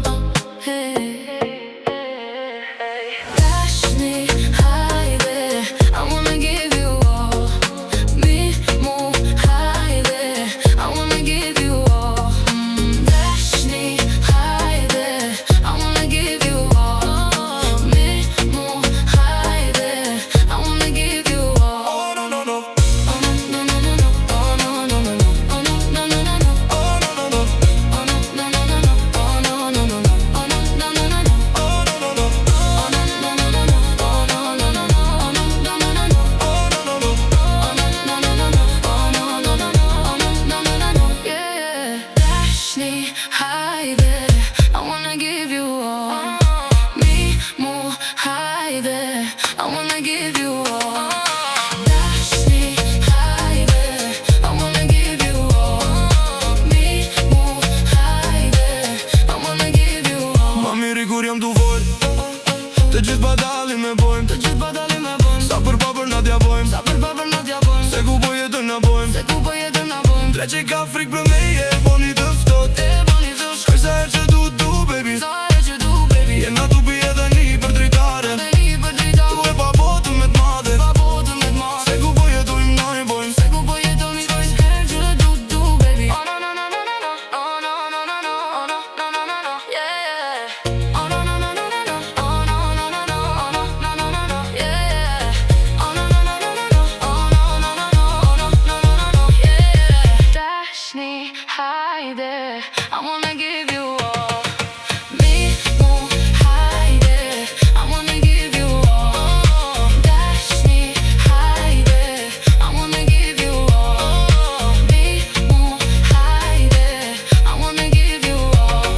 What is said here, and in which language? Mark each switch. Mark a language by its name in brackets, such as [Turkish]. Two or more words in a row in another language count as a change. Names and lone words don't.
[Albanian] Dashni, haydi, [English] I wanna give you all. [Albanian] Me, mu, haydi, [English] I wanna give you all. [Albanian] Dashni, haydi, [English] I wanna give you all. [Albanian] Me, mu, haydi, [English] I wanna give you all. Oh no no no, Oh no no no no, oh no no no no, oh no no no no, oh no no no, oh no no no no, oh no no no no, oh no no no no. oh no no no, I wanna give you all. [Albanian] Me, mu, haydi, [English] I wanna give you all. [Albanian] Dashni, haydi, [English] I wanna give you all. [Albanian] Me, mu, haydi, [English] I wanna give you all. [Albanian] ma miri kur jam du vol. Të gjithë badali me bojmë, Të gjithë badali me bojmë, sa për papër na t'ja bojmë. sa për babër na t'ja bojmë, Se ku po jetën na bojmë. se ku po jetën na bojmë. Tre që ka frikë për me je, boni të ftot. E bani të Shkoj sa herë që du, baby. Sa e që du, baby. Jena tu pi edhe një për dritare. Dhe një për drita, Tu e pa botën me t'madhe. pa botën me t'marë. Se ku po jetojmë na i bojmë. Se ku po jetoni, herë që du, baby. Oh no no no no no no, oh no no no no, oh no no no no no, yeah. Oh no no no no no, oh no no no no, oh no no no no no, yeah. Oh no no no no no, oh no no no no, oh no no no no, yeah. Dashni, haydi, [English] I wanna give you all. [Albanian] Me, mu, haydi, [English] I wanna give you all. [Albanian] Dashni, haydi, [English] I wanna give you all. [Albanian] Me, mu, haydi, [English] I wanna give you all.